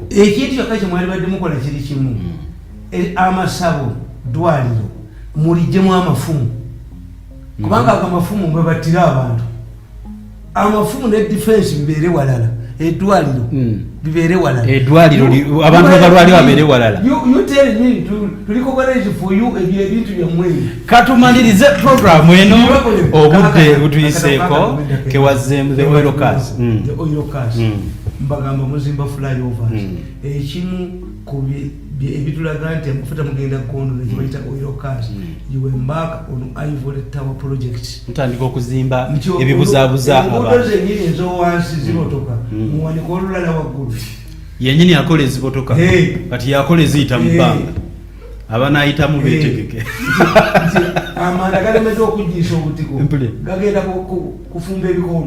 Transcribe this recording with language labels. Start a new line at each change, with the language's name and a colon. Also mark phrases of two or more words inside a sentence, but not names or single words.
Ganda: ekintu kyokka kyemwali badde mukola kiri kimu amasabo dwaliro mulijjemu amafumu kubanga amafumu mwe battira abantu amafumu ne defense bibeere walala eddwaliro bibeere walala eddwaliro abantu abalwali babeere walala
English: you tell me
Ganda: tuliko
English: courage for you
Ganda: ebintu byammwe katumalirize programu eno obudde butuyiseeko kewazzemu
English: the oil cars
Ganda: mbagamba muzimba flyovers ekimu ku ebitulaga nti amafuta mugenda kondo nekibayita
English: oil cars you embark on Ivory Tower project
Ganda: ntandika okuzimba ebibuzaabuza enguudo zenyini ezowansi zibotoka muwanika olulala waggulu yenyini akola ezibotoka kati yakola eziyita mu bbanga abanayitamu beetegeke amanda galemedde okuggiisa obutiko gagenda kufumba ebikono